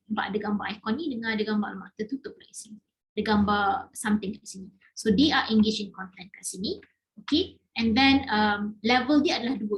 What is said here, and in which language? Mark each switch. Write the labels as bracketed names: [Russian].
[Malay] Nampak ada gambar icon ni dengan ada gambar alamat tertutup kat sini. Ada gambar something kat sini. [English] So they are engaged in content kat sini. Okay, and then level [Malay] dia adalah [English] 2.